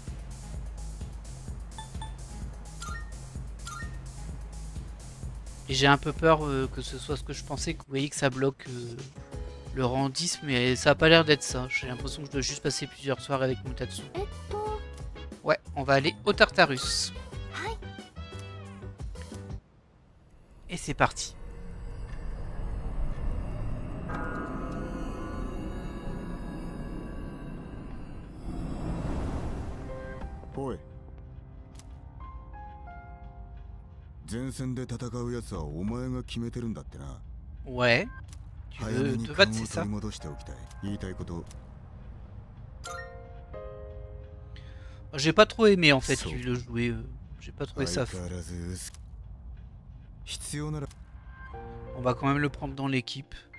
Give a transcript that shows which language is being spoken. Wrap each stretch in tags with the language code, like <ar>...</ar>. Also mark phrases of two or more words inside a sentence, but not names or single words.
<fr>Et j'ai un peu peur que ce soit ce que je pensais, que vous voyez que ça bloque le rang 10, mais ça a pas l'air d'être ça. J'ai l'impression que je dois juste passer plusieurs soirs avec Mutatsu. Ouais, on va aller au Tartarus. Et c'est parti.</fr> <ja>おい。前線で戦うやつはお前が決めてるんだってな。</ja> <fr>Ouais. Tu veux te battre, c'est ça? J'ai pas trop aimé en fait le jouer. J'ai pas trouvé ça fou. On va quand même le prendre dans l'équipe.</fr>